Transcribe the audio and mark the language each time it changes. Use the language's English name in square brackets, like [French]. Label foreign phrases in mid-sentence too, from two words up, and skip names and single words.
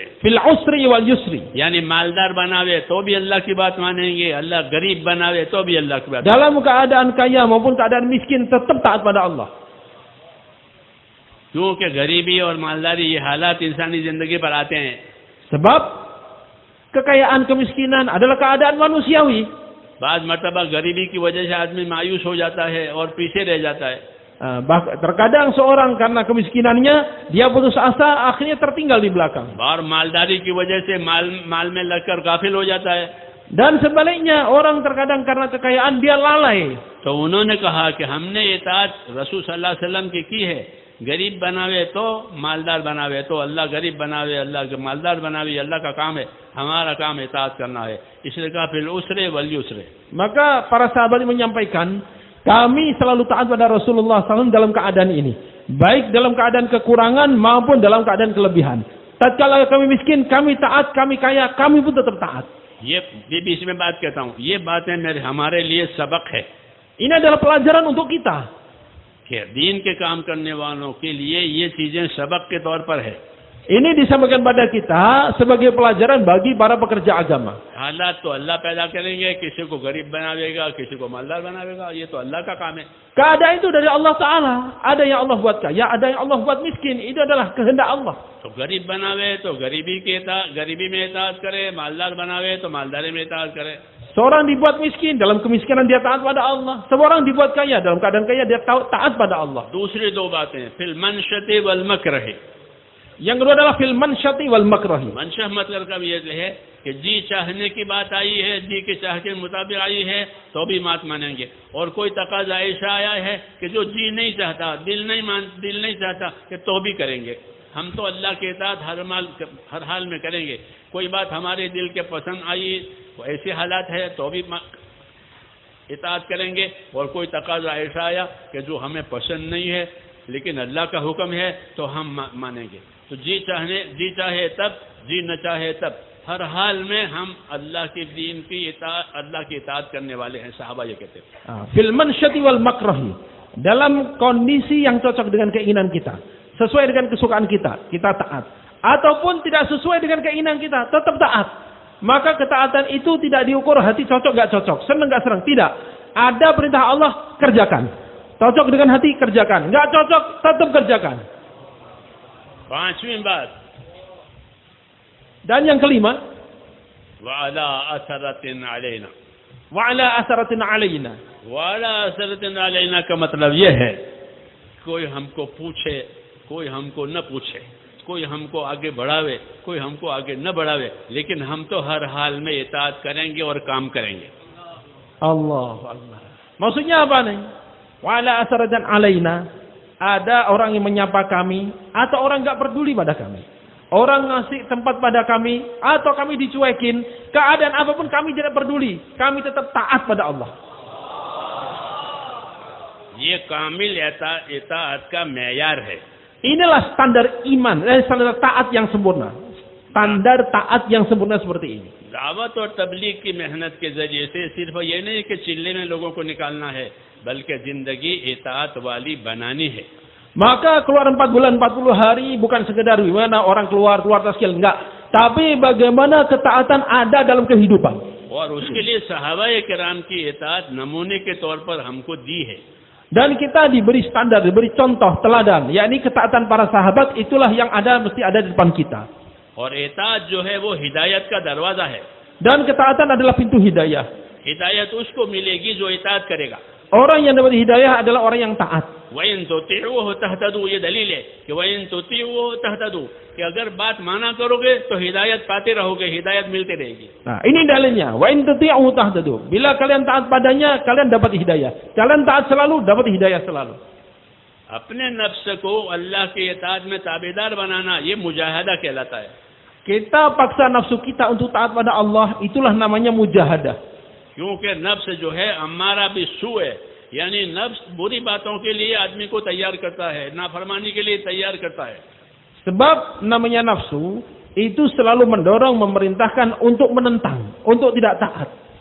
[Arabic] في العسر واليسر. [Hindi] यानी मालदार बनावे तो भी अल्लाह की बात मानेंगे, अल्लाह गरीब बनावे तो भी अल्लाह की बात. [Indonesian] Dalam keadaan kaya maupun keadaan miskin tetap taat pada Allah. [Hindi] क्योंकि गरीबी और मालदारी ये हालात इंसानी जिंदगी पर आते हैं. [Indonesian] Sebab kekayaan kemiskinan adalah keadaan manusiawi. [Hindi] बाद मर्तबा गरीबी की वजह से आदमी मायूस हो जाता है और पीछे रह जाता है. [Indonesian] Terkadang seorang karena kemiskinannya dia putus asa, akhirnya tertinggal di belakang. [Hindi] और मालदारी की वजह से माल में लगकर गाफिल हो जाता है. [Indonesian] Dan sebaliknya orang terkadang karena kekayaan dia lalai. [Hindi] तो उन्होंने कहा कि हमने इताअत रसूल [Arabic] صلى الله عليه وسلم [Hindi] की है. गरीब बनावे तो मालदार बनावे, तो अल्लाह गरीब बनावे, अल्लाह के मालदार बनावे, अल्लाह का काम है. हमारा काम इताअत करना है. इसलिए कहा [Arabic] في العسر واليسر. [Indonesian] Maka para sahabat menyampaikan, kami selalu taat pada Rasulullah SAW dalam keadaan ini, baik dalam keadaan kekurangan maupun dalam keadaan kelebihan. Tatkala kami miskin, kami taat, kami kaya, kami pun tetap taat. [Hindi] ये बीच में बात कहता हूँ, ये बातें हमारे लिए सबक है. [Indonesian] Ini adalah pelajaran untuk kita. [Hindi] कि दीन के काम करने वालों के लिए ये चीजें सबक के तौर पर है. [Indonesian] Ini disampaikan pada kita sebagai pelajaran bagi para pekerja agama. [Hindi] हालात तो अल्लाह पैदा करेंगे, किसी को गरीब बनावेगा, किसी को मालदार बनावेगा, ये तो अल्लाह का काम है. [Indonesian] Keadaan itu dari Allah Ta'ala. Ada yang Allah buat kaya, ada yang Allah buat miskin. Itu adalah kehendak Allah. [Hindi] तो गरीब बनावे तो गरीबी में इताअत करे, मालदार बनावे तो मालदारी में इताअत करे. [Indonesian] Seorang dibuat miskin, dalam kemiskinan dia taat pada Allah. Seorang dibuat kaya, dalam keadaan kaya dia taat pada Allah. [Hindi] दूसरी 2 बातें [Arabic] في المنشط والمكره. [Indonesian] Yang kedua adalah [Arabic] في المنشط والمكره. [Hindi] मनशह मतलब का ये है कि जी चाहने की बात आई है, जी के चाह के मुताबिक आई है तो भी बात मानेंगे. और कोई तकाजा ऐसा आया है कि जो जी नहीं चाहता, दिल नहीं चाहता कि तो भी करेंगे. हम तो अल्लाह के इताअत हर हाल में करेंगे. कोई बात हमारे दिल के पसंद आई, ऐसे हालात है तो भी इताअत करेंगे. और कोई तकाजा ऐसा आया कि जो हमें पसंद नहीं है लेकिन अल्लाह का हुक्म है तो हम मानेंगे. तो जी चाहे तब, जी न चाहे तब, हर हाल में हम अल्लाह के दीन की इताअत करने वाले हैं. साहबा ये कहते हैं. [Arabic] في المنشط والمكره. [Indonesian] Dalam kondisi yang cocok dengan keinginan kita, sesuai dengan kesukaan kita, kita taat. Ataupun tidak sesuai dengan keinginan kita, tetap taat. Maka ketaatan itu tidak diukur hati cocok gak cocok, senang gak senang. Tidak. Ada perintah Allah, kerjakan. Cocok dengan hati, kerjakan. Gak cocok, tetap kerjakan. [Hindi] 5वीं बात. [Indonesian] Dan yang kelima, [Arabic] وعلى أثرة علينا. وعلى أثرة علينا. وعلى أثرة علينا [Hindi] का मतलब यह है, कोई हमको पूछे, कोई हमको न पूछे, कोई हमको आगे बढ़ावे, कोई हमको आगे न बढ़ावे, लेकिन हम तो हर हाल में इताअत करेंगे और काम करेंगे. [Indonesian] Allah. Maksudnya apa nih? [Arabic] وعلى أثرة علينا. [Indonesian] Ada orang yang menyapa kami, atau orang gak peduli pada kami. Orang ngasih tempat pada kami, atau kami dicuekin. Keadaan apapun kami tidak peduli. Kami tetap taat pada Allah. [Hindi] ये कामिल इताअत का मेयार है। [Indonesian] Inilah standar iman, standar taat yang sempurna. Standar taat yang sempurna seperti ini. [Hindi] दावत और तबलीग की मेहनत के जरिए से सिर्फ ये नहीं कि चिल्ले में लोगों को निकालना है, बल्कि जिंदगी इताअत वाली बनानी है। [Indonesian] Maka keluar 4 bulan 40 hari bukan sekedar gimana orang keluar taskil, enggak. Tapi bagaimana ketaatan ada dalam kehidupan. [Hindi] और उसके लिए सहाबाए किराम की इताअत नमूने के तौर पर हमको दी है। [Indonesian] Dan kita diberi standar, diberi contoh teladan, yakni ketaatan para sahabat itulah yang mesti ada di depan kita. [Hindi] और इताअत जो है वो हिदायत का दरवाजा है। [Indonesian] Dan ketaatan adalah pintu hidayah. [Hindi] हिदायत उसको मिलेगी जो इताअत करेगा। [Indonesian] Orang yang dapat hidayah adalah orang yang taat. [Arabic] وإن تطيعوه تهتدوا, [Hindi] ये दलील है कि [Arabic] وإن تطيعوه تهتدوا, [Hindi] कि अगर बात माना करोगे तो हिदायत पाते रहोगे, हिदायत मिलती रहेगी। [Indonesian] Nah, ini dalilnya. [Arabic] وإن تطيعوه تهتدوا. [Indonesian] Bila kalian taat padanya, kalian dapat hidayah. Kalian taat selalu, dapat hidayah selalu. [Hindi] अपने नफ्स को अल्लाह की इताअत में ताबेदार बनाना, ये मुजाहदा कहलाता है। [Indonesian] Kita paksa nafsu kita untuk taat pada Allah, itulah namanya mujahadah. [Hindi] क्योंकि नफ्स जो है [Arabic] أمارة بالسوء [Hindi] है, यानी नफ्स बुरी बातों के लिए आदमी को तैयार करता है, नाफरमानी के लिए तैयार करता है। [Indonesian] Sebab namanya nafsu itu selalu mendorong, memerintahkan untuk menentang, untuk tidak taat.